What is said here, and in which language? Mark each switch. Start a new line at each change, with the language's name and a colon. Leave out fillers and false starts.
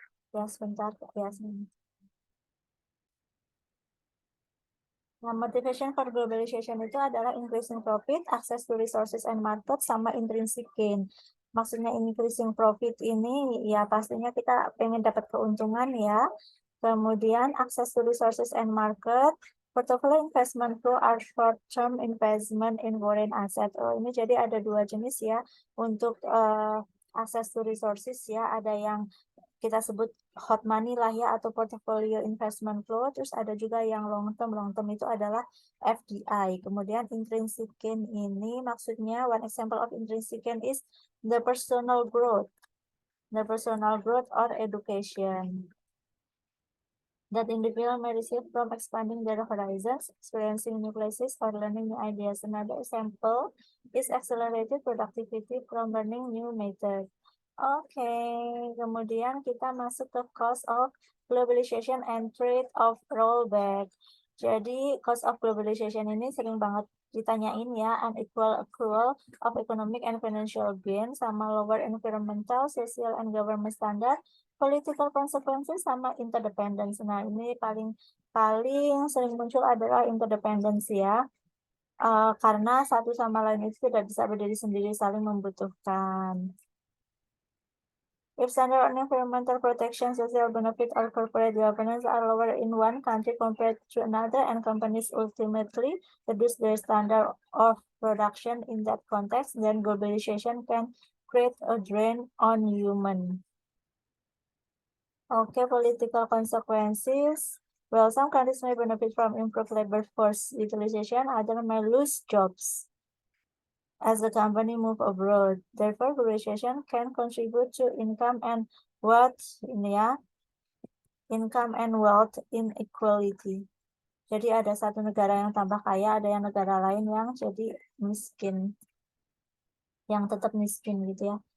Indonesian: Ya, sebentar, Yasmin.
English: Nah, motivation for globalization
Indonesian: itu adalah
English: increasing profit, access to resources and market, sama intrinsic gain.
Indonesian: Maksudnya increasing profit ini ya pastinya kita pengen dapat keuntungan ya.
English: Kemudian access to resources and market, portfolio investment flow are short-term investment in foreign asset.
Indonesian: Ini jadi ada 2 jenis ya untuk access to resources ya. Ada yang kita sebut hot money lah ya, atau portfolio investment flow. Terus ada juga yang long term itu adalah FDI. Kemudian intrinsic gain ini maksudnya
English: one example of intrinsic gain is the personal growth or education that individual may receive from expanding their horizons, experiencing new places, or learning new ideas. Another example is accelerated productivity from learning new methods.
Indonesian: Oke, kemudian kita masuk ke
English: cost of globalization and trade of rollback. Jadi cost of globalization
Indonesian: ini sering banget ditanyain ya,
English: unequal accrual of economic and financial gain, sama lower environmental, social, and government standard, political consequences, sama interdependence.
Indonesian: Nah, ini paling sering muncul adalah interdependence ya. karena satu sama lain itu tidak bisa berdiri sendiri, saling membutuhkan.
English: If standard on environmental protection, social benefit, or corporate governance are lower in one country compared to another, and companies ultimately reduce their standard of production in that context, then globalization can create a drain on human. Okay, political consequences. Well, some countries may benefit from improved labor force utilization, others may lose jobs as the company move abroad. Therefore, globalization can contribute to income and wealth, income and wealth inequality.
Indonesian: Jadi ada satu negara yang tambah kaya, ada yang negara lain yang jadi miskin, yang tetap miskin gitu ya.